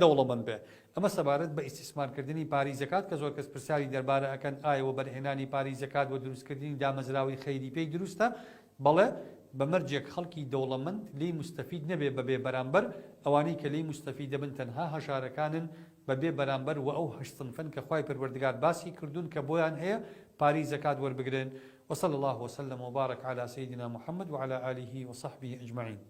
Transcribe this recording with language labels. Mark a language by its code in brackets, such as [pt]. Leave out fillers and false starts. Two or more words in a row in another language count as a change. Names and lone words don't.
[ckb] دەوڵەمەند بێ ئەمە سەبارەت بە ئیستیسمارکردنی پارەی زەکات کە زۆر کەس پرسیاری دەربارە ئەکەن ئایەوە بەرهێنانی پارەی زەکات بۆ دروستکردنی دامەزراوەی خەیری پێی دروستە بەڵێ بەمەرجێک خەڵکی دەوڵەمەند لی مستەفید نەبێ بەبێ بەرامبەر ئەوانەی کە لی مستەفید دەبن تەنها هەژارەکانن بەبێ بەرامبەر و ئەو هەشت صنفن کە خوای پەروەردگار باسی کردوون کە بۆیان هەیە پارەی زەکات وەربگرن [ar] وصلى الله وسلم وبارك على سيدنا محمد وعلى آله وصحبه أجمعين